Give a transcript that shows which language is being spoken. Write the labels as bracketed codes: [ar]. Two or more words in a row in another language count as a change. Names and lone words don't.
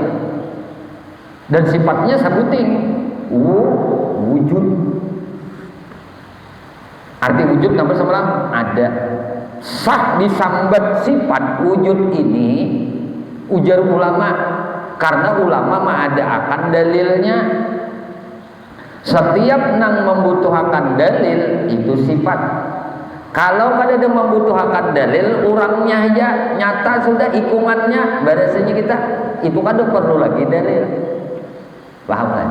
[bjn] Dan sifatnya sabuting wujud. Arti wujud nama semalam ada. Sah disambat sifat wujud ini, ujar ulama, karena ulama mah ada akan dalilnya. Setiap nang membutuhkan dalil itu sifat. Kalau kada ada membutuhkan dalil, orangnya aja nyata sudah hitungannya, bahasanya kita itu kada perlu lagi dalil. Paham kan?